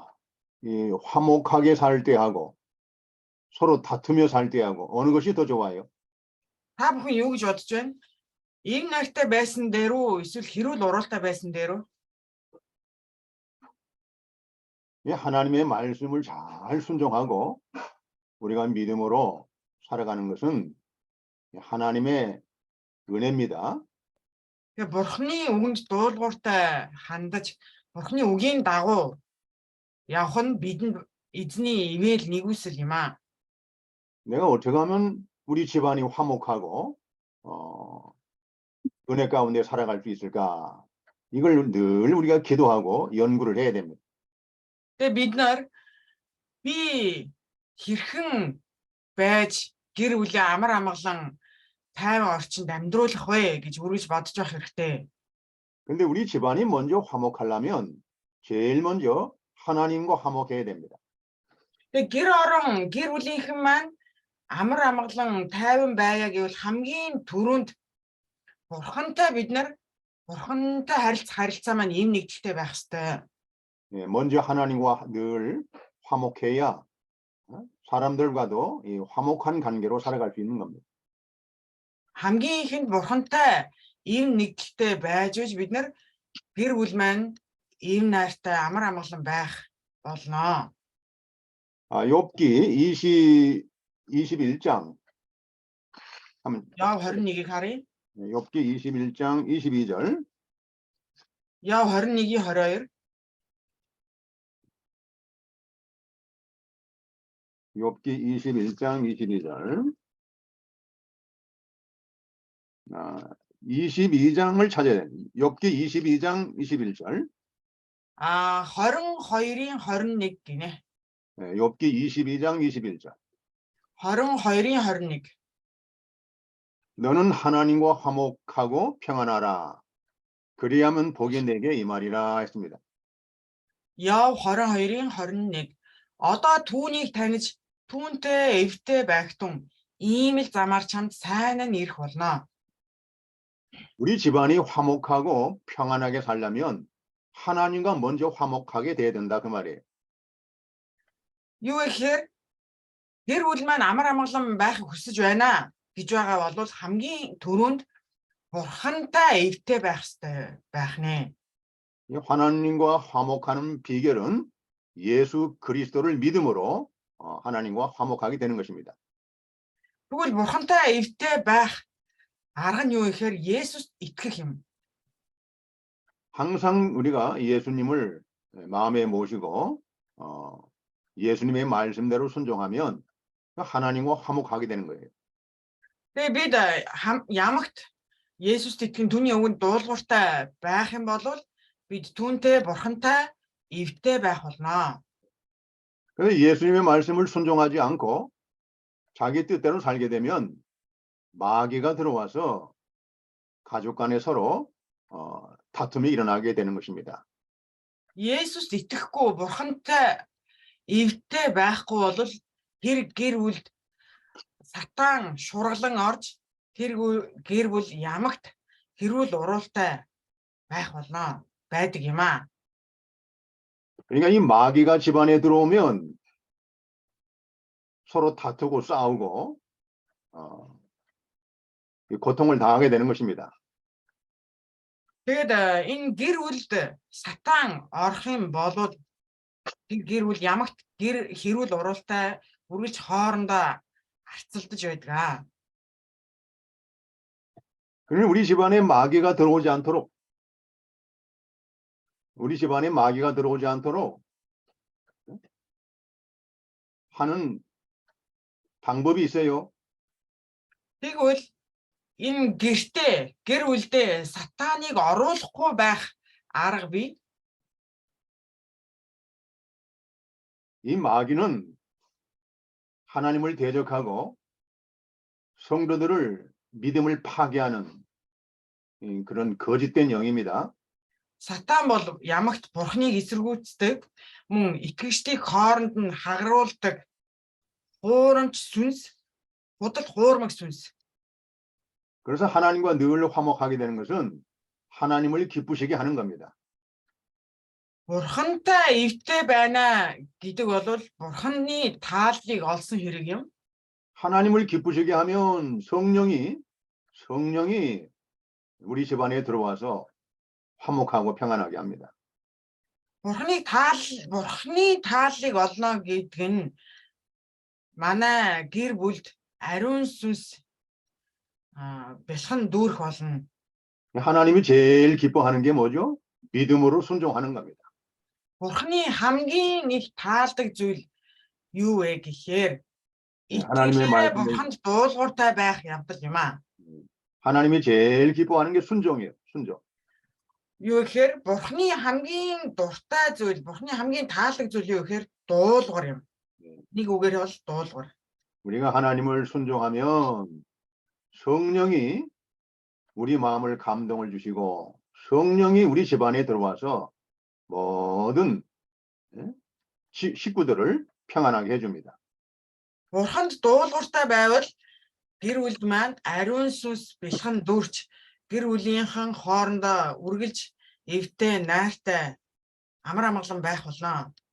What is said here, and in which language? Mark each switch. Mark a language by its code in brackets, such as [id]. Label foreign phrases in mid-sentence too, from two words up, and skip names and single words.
[ko] 이 화목하게 살 때하고 서로 다투며 살 때하고 어느 것이 더 좋아요? [mn] Та бүхэн юу гэж бодож байна? Ийм найртай байсан дээр үү эсвэл хэрүүл уруултай байсан дээр үү? [ko] 하나님의 말씀을 잘 순종하고 우리가 믿음으로 살아가는 것은 하나님의 은혜입니다. [mn] Бурхны үгэнд дуулууртай хандаж, Бурхны үгийн дагуу явах нь бидэнд эзний ивэл нэгүсэл юм аа. [ko] 내가 어떻게 하면 우리 집안이 화목하고 은혜 가운데 살아갈 수 있을까? 이걸 늘 우리가 기도하고 연구를 해야 됩니다. [mn] Тэгээ бид нар би хэрхэн байж гэр бүлийн амар амгалан тайван орчинд амьдруулах вэ гэж үргэлж бодож байх хэрэгтэй. [ko] 근데 우리 집안이 먼저 화목하려면 제일 먼저 하나님과 화목해야 됩니다. [mn] Тэгээ гэр бүлийнхэн маань амар амгалан тайван байя гэвэл хамгийн түрүүнд Бурхантай бид нар Бурхантай харилцаа маань ийм нэгдэлтэй байх ёстой. [ko] 먼저 하나님과 늘 화목해야 사람들과도 이 화목한 관계로 살아갈 수 있는 겁니다. [mn] хамгийн ихэнд Бурхантай ийм нэгдэлтэй байж бид нар гэр бүл маань ийм найртай амар амгалан байх болно. [ko] 욥기 21장 한번 [mn] Яв 21-ийг харъя. [ko] 욥기 21장 22절. [mn] Яв 21-ийн 22. [ko] 욥기 21장 22절. 22장을 찾아야 돼. 욥기 22장 21절. [mn] 22-ийн 21 гинэ. [ko] 욥기 22장 21절. [mn] 22-ийн 21. [ko] 너는 하나님과 화목하고 평안하라. 그리하면 복이 내게 임하리라 했습니다. [mn] Яв 22-ийн 21. Одоо түүнийг таних түүнтэй эвтэй байх тун ийм л замаар чамд сайн нь ирэх болно. [ko] 우리 집안이 화목하고 평안하게 살려면 하나님과 먼저 화목하게 돼야 된다 그 말이에요. [mn] Юу гэхээр гэр бүл маань амар амгалан байхыг хүсэж байна гэж байгаа бол хамгийн түрүүнд бурхантай эвтэй байх ёстой байх нэ. [ko] 이 하나님과 화목하는 비결은 예수 그리스도를 믿음으로 하나님과 화목하게 되는 것입니다. [mn] Тэгвэл бурхантай эвтэй байх арга нь юу гэхээр Есүст итгэх юм. [ko] 항상 우리가 예수님을 마음에 모시고 예수님의 말씀대로 순종하면 하나님과 화목하게 되는 거예요. [mn] Тэгээ бид ямагт Есүст итгэн түүний өгөнд дуулууртай байх юм бол бид түүнтэй бурхантай эвтэй байх болно. [ko] 그래서 예수님의 말씀을 순종하지 않고 자기 뜻대로 살게 되면 마귀가 들어와서 가족 간에 서로 다툼이 일어나게 되는 것입니다. [mn] Есүст итгэхгүй бурхантай эвтэй байхгүй бол тэр гэр бүлд сатан шурглан орж тэр гэр бүл ямагт хэрүүл уруултай байх болно байдаг юм аа. [ko] 그러니까 이 마귀가 집안에 들어오면 서로 다투고 싸우고 고통을 당하게 되는 것입니다. [mn] Тэгээд энэ гэр бүлд сатан орох юм бол тэр гэр бүл ямагт гэр хэрүүл уруултай үргэлж хоорондоо арцалдаж байдаг. [ko] 그러니 우리 집안에 마귀가 들어오지 않도록 하는 방법이 있어요. [mn] Тэгвэл энэ гэртээ гэр бүлдээ сатаныг оруулахгүй байх арга бий. [ko] 이 마귀는 하나님을 대적하고 성도들을 믿음을 파괴하는 그런 거짓된 영입니다. [mn] Сатан бол ямагт бурхныг эсэргүүцдэг, мөн итгэгчдийн хооронд нь хагаруулдаг хуурамч сүнс, худал хуурмаг сүнс. [ko] 그래서 하나님과 늘 화목하게 되는 것은 하나님을 기쁘시게 하는 겁니다. [mn] Бурхантай эвтэй байна гэдэг бол бурханы тааллыг олсон хэрэг юм. [ko] 하나님을 기쁘시게 하면 성령이 우리 집안에 들어와서 화목하고 평안하게 합니다. [mn] Бурханы тааллыг олно гэдэг нь манай гэр бүлд ариун сүнс бэлхэн дүүрэх болно. [ko] 하나님이 제일 기뻐하는 게 뭐죠? 믿음으로 순종하는 겁니다. [mn] Бурханы хамгийн их таалдаг зүйл юу вэ гэхээр [ko] 하나님의 [mn] итгэл [ko] 말씀을 [mn] бурханд дуулууртай байх явдал юм аа. [ko] 하나님이 제일 기뻐하는 게 순종이에요. 순종. [mn] Юу гэхээр бурханы хамгийн дуртай зүйл, бурханы хамгийн таалдаг зүйл юу гэхээр дуулуурь юм. Нэг үгээр бол дуулуурь. [ko] 우리가 하나님을 순종하면 성령이 우리 마음을 감동을 주시고 성령이 우리 집안에 들어와서 모든 식구들을 평안하게 해줍니다. [mn] Бурханд дуулууртай байвал гэр бүлд маань ариун сүнс бэлхэн дүүрч гэр бүлийнхэн хоорондоо үргэлж эвтэй, найртай, амар амгалан байх болно.